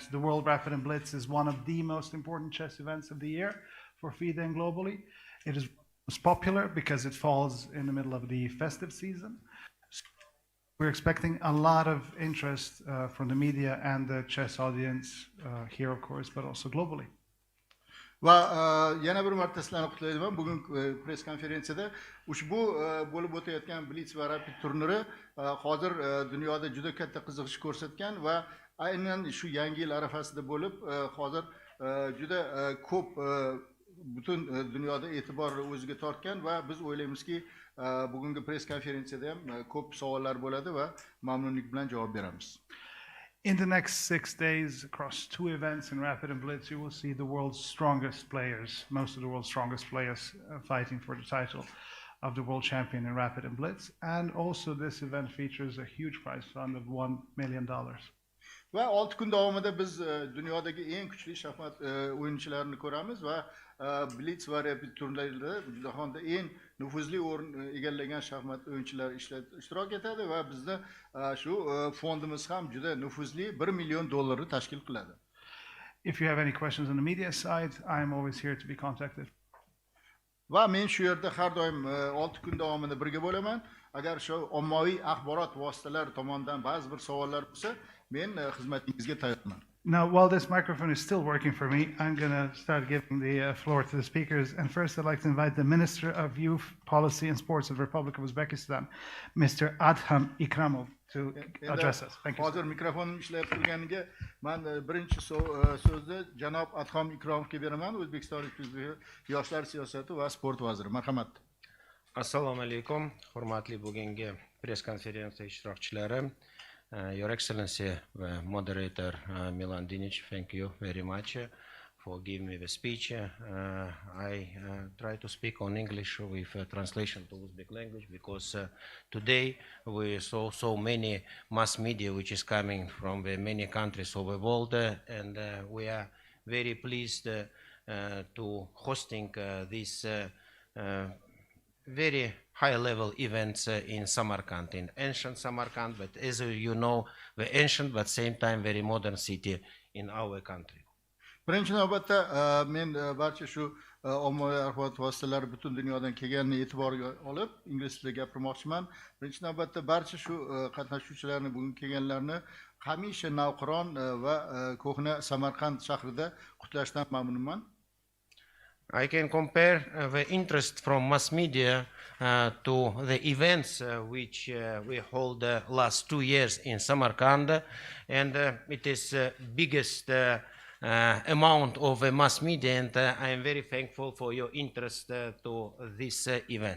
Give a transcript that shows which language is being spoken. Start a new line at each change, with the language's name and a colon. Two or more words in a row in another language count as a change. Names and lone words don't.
English: The World Rapid and Blitz is one of the most important chess events of the year for FIDE and globally. It is most popular because it falls in the middle of the festive season. So we're expecting a lot of interest from the media and the chess audience here, of course, but also globally.
Uzbek: Va yana bir marta sizlarni qutlayman. Bugun press konferensiyada ushbu bo'lib o'tayotgan blitz va rapid turniri hozir dunyoda juda katta qiziqish ko'rsatgan va aynan shu yangi yil arafasida bo'lib hozir juda ko'p butun dunyoda e'tiborni o'ziga tortgan va biz o'ylaymizki bugungi press konferensiyada ham ko'p savollar bo'ladi va mamnunlik bilan javob beramiz.
English: In the next 6 days, across 2 events in Rapid and Blitz, you will see the world's strongest players, most of the world's strongest players fighting for the title of the world champion in Rapid and Blitz. And also this event features a huge prize fund of $1 million.
Uzbek: Va 6 kun davomida biz dunyodagi eng kuchli shaxmat o'yinchilarini ko'ramiz va blitz va rapid turnirlarida jahonda eng nufuzli o'rin egallagan shaxmat o'yinchilari ishtirok etadi va bizda shu fondimiz ham juda nufuzli $1 million tashkil qiladi.
English: If you have any questions on the media side, I am always here to be contacted.
Uzbek: Va men shu yerda har doim 6 kun davomida birga bo'laman. Agar shu ommaviy axborot vositalari tomonidan ba'zi bir savollar bo'lsa, men xizmatingizga tayyorman.
English: Now, while this microphone is still working for me, I'm going to start giving the floor to the speakers. And first, I'd like to invite the Minister of Youth Policy and Sports of the Republic of Uzbekistan, Mr. Adham Ikramov, to address us. Thank you.
Uzbek: Hozir mikrofonim ishlayib turganiga men birinchi so'zni janob Adham Ikromovga beraman, O'zbekiston yoshlar siyosati va sport vaziri. Marhamat. Assalomu alaykum, hurmatli bugungi press konferensiya ishtirokchilari.
English: Your Excellency, Moderator Milan Dinic, thank you very much for giving me the speech. I try to speak on English with translation to Uzbek language because today we saw so many mass media which is coming from the many countries of the world, and we are very pleased to hosting this very high-level events in Samarkand, in ancient Samarkand, but as you know, the ancient but same time very modern city in our country.
Uzbek: Birinchi navbatda men barcha shu ommaviy axborot vositalari butun dunyodan kelganini e'tiborga olib, ingliz tilida gapirmoqchiman. Birinchi navbatda barcha shu qatnashuvchilarni, bugun kelganlarni hamisha navqiron va ko'hna Samarqand shahrida qutlashdan mamnunman.
English: I can compare the interest from mass media to the events which we hold last 2 years in Samarkand, and it is biggest amount of mass media, and I am very thankful for your interest to this event.